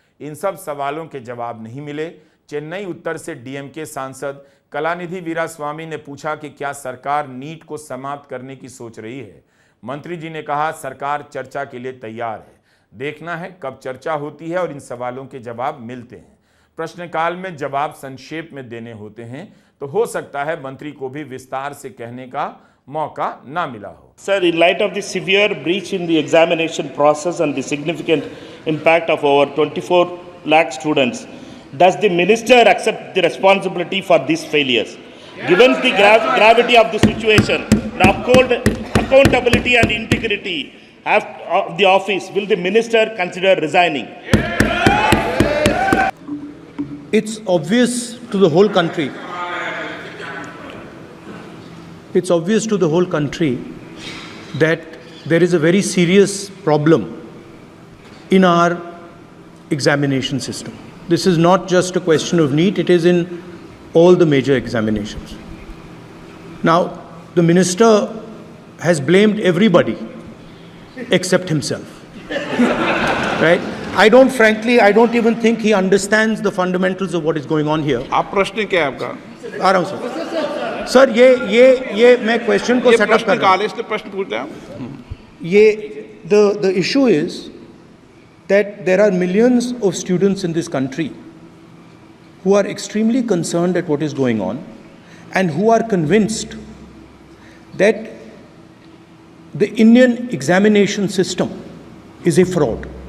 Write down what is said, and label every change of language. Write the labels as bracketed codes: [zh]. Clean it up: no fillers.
[hi] इन सब सवालों के जवाब नहीं मिले। चेन्नई उत्तर से डीएमके सांसद कलानिधि वीरास्वामी ने पूछा कि क्या सरकार नीट को समाप्त करने की सोच रही है। मंत्री जी ने कहा सरकार चर्चा के लिए तैयार है, देखना है कब चर्चा होती है और इन सवालों के जवाब मिलते हैं। प्रश्नकाल में जवाब संक्षेप में देने होते हैं, तो हो सकता है मंत्री को भी विस्तार से कहने का मौका ना मिला हो। [en] Sir, in light of the severe breach in the examination process and the significant impact of over 24 lakh students, does the minister accept the responsibility for these failures? Given the gravity of the situation, to uphold accountability and integrity of the office, will the minister consider resigning? It's obvious to the whole country. It's obvious to the whole country that there is a very serious problem in our examination system. This is not just a question of NEET, it is in all the major examinations. Now, the minister has blamed everybody except himself. Right? I don't even think he understands the fundamentals of what is going on here. [hi] आप प्रश्न क्या है आपका? आ रहा हूँ sir. Sir ये मैं question को सेटअप कर रहा हूँ। इसलिए प्रश्न पूछ रहे हैं। [en] ये the issue is that there are millions of students in this country who are extremely concerned at what is going on and who are convinced that the Indian examination system is a fraud.